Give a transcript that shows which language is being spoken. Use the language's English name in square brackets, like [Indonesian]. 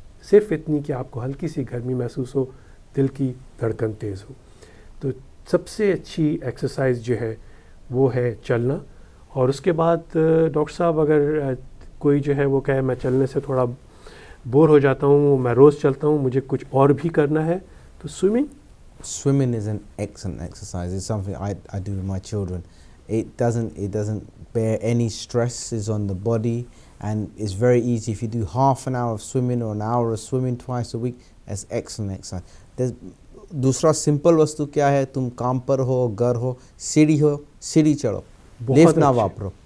[Hindi] सिर्फ इतनी कि आपको हल्की सी गर्मी महसूस हो, दिल की धड़कन तेज़ हो. तो सबसे अच्छी एक्सरसाइज जो है वो है चलना. और उसके बाद डॉक्टर साहब, अगर कोई जो है वो कहे मैं चलने से थोड़ा बोर हो जाता हूँ, मैं रोज़ चलता हूँ, मुझे कुछ और भी करना है, तो [English] Swimming is an excellent exercise. It's something I do with my children. It doesn't bear any stresses on the body, and it's very easy. If you do half an hour of swimming or an hour of swimming twice a week, that's excellent exercise. [Hindi] दूसरा simple वस्तु क्या है? तुम काम पर हो, घर हो, सीढ़ी चढ़ो, लिफ्ट ना वापरो.